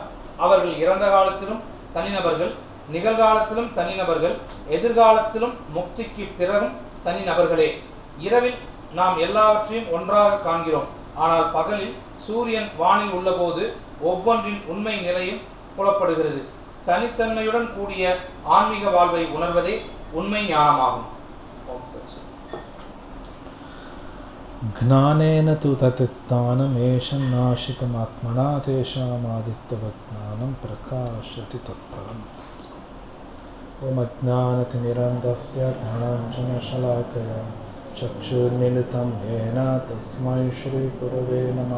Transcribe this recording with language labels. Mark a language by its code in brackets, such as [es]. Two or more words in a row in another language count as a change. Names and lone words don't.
[ta] அவர்கள் இறந்த காலத்திலும் தனிநபர்கள், நிகழ்காலத்திலும் தனிநபர்கள், எதிர்காலத்திலும் முக்திக்கு பிறகும் தனிநபர்களே. இரவில் நாம் எல்லாவற்றையும் ஒன்றாக காண்கிறோம். ஆனால் பகலில் சூரியன் வானில் உள்ளபோது ஒவ்வொன்றின் உண்மை நிலையும் புலப்படுகிறது. தனித்தன்மையுடன் கூடிய ஆன்மீக வாழ்வை உணர்வதே உண்மை ஞானமாகும். [sa] ज्ञानेन तु तत्त्वानमेषं नाशितमात्मना तेषामादित्यवज्ञानं प्रकाशति तत्परम्। ॐ अज्ञानतिमिरन्धस्य ज्ञानाञ्जनशलाकया चक्षुर्मिलितं येन तस्मै श्रीगुरवे नमः।